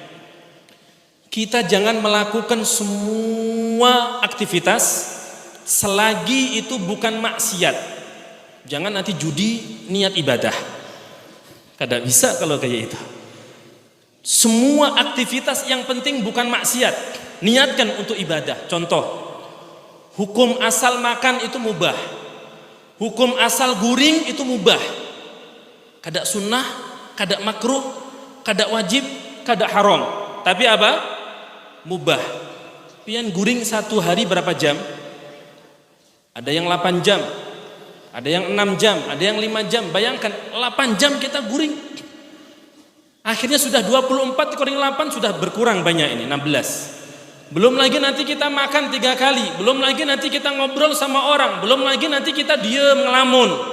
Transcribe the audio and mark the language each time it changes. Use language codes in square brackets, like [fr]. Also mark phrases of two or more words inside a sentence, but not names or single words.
[id] Kita jangan melakukan semua aktivitas selagi itu bukan maksiat. Jangan nanti judi niat ibadah. Kada bisa kalau kayak itu. Semua aktivitas yang penting bukan maksiat, niatkan untuk ibadah. Contoh, hukum asal makan itu mubah. [bjn] Hukum asal guring itu mubah. Kada sunnah, kada makruh, kada wajib, kada haram. [id] Tapi apa? Mubah. [bjn] Pian guring satu hari berapa jam? [id] Ada yang 8 jam, ada yang 6 jam, ada yang 5 jam. Bayangkan 8 jam kita guring. Akhirnya sudah 24 dikurangi 8 sudah berkurang banyak ini, 16. Belum lagi nanti kita makan 3 kali, belum lagi nanti kita ngobrol sama orang, belum lagi nanti kita diam ngelamun.